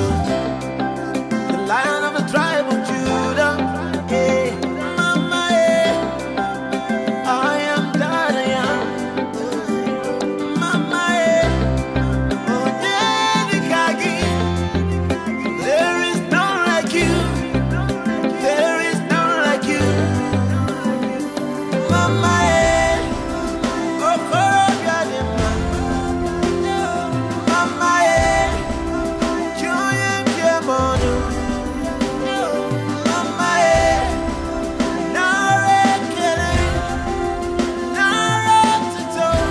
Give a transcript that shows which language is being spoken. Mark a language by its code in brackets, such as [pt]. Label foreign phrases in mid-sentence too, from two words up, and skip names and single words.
[en] The Lion of the tribe of Judah, eh. Mama, eh. I am that I am. Mama, eh. [ig] Onye dị ka gị? [en] There is none like you. There is none like you. [ig] Mama, eh. Okorobịa dị mma. Mama, eh. Chi onye ji eme ọnụ. Mama, eh. Nara ekele, nara otuto.